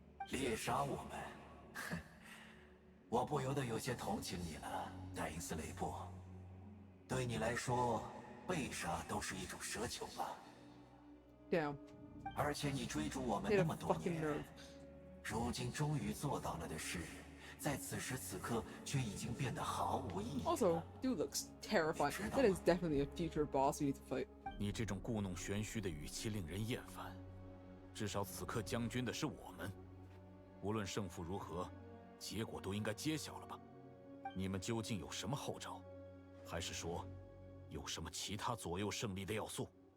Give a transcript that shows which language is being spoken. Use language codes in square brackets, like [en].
[zh] 猎杀我们，我不由得有些同情你了，戴因斯雷布。对你来说，被杀都是一种奢求吧？ [en] Damn. [zh] 而且你追逐我们那么多年，如今终于做到了的事，在此时此刻却已经变得毫无意义。 [en] Also, dude looks terrifying. That is definitely a future boss we need to fight. [zh] 你这种故弄玄虚的语气令人厌烦。至少此刻将军的是我们，无论胜负如何，结果都应该揭晓了吧？你们究竟有什么后招？还是说，有什么其他左右胜利的要素？